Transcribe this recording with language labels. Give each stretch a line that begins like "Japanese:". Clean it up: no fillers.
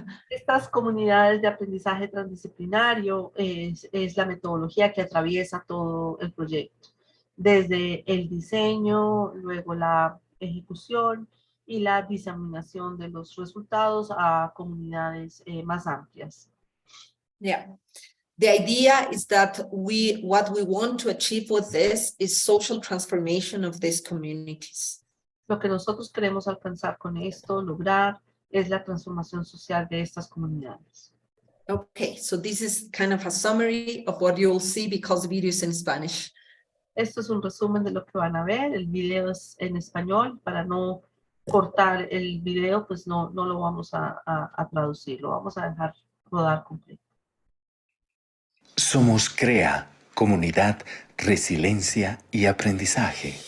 Spanish: Estas comunidades de aprendizaje transdisciplinario es la metodología que atraviesa todo el proyecto, desde el diseño, luego la ejecución y la diseminación de los resultados a comunidades más amplias. Yeah.
English: The idea is that what we want to achieve with this is social transformation of these communities.
Spanish: Lo que nosotros queremos alcanzar con esto, lograr, es la transformación social de estas comunidades.
English: Okay, so this is kind of a summary of what you'll see because the video is in Spanish.
Spanish: Esto es un resumen de lo que van a ver. El video es en español. Para no cortar el video, pues no lo vamos a traducir. Lo vamos a dejar rodar completo. Somos CREA, Comunidad, resiliencia y aprendizaje.